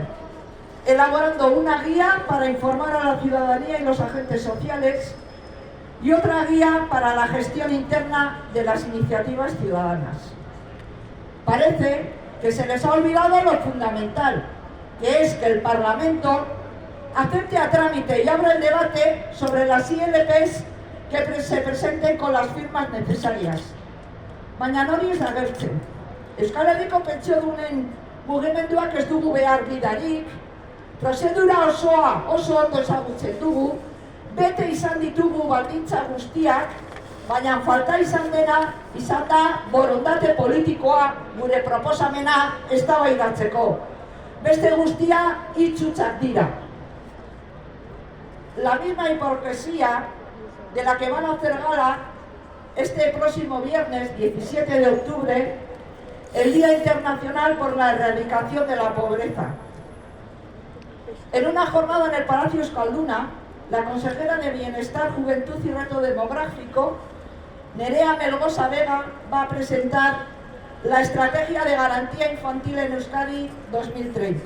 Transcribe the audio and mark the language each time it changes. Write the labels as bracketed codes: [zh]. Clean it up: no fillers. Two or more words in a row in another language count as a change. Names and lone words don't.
[es] Elaborando una guía para informar a la ciudadanía y los agentes sociales y otra guía para la gestión interna de las iniciativas ciudadanas. Parece que se les ha olvidado lo fundamental, que es que el Parlamento acepte a trámite y abra el debate sobre las ILPs que se presenten con las firmas necesarias. [eu] Baina hori ez agertzen. Euskal Herriko pentsiodunen mugimenduak ez dugu behar gidarik, prozedura osoa oso ondo ezagutzen dugu, bete izan ditugu baldintza guztiak, baina falta izan da borondate politikoa gure proposamena eztabaidatzeko. Beste guztia hitz hutsak dira. [es] La misma hipocresía de la que van a hacer gala este próximo viernes 17 de octubre, el Día Internacional por la Erradicación de la Pobreza. En una jornada en el Palacio Euskalduna, la consejera de Bienestar, Juventud y Reto Demográfico, Nerea Melgosa Vega, va a presentar la Estrategia de Garantía Infantil en Euskadi 2030.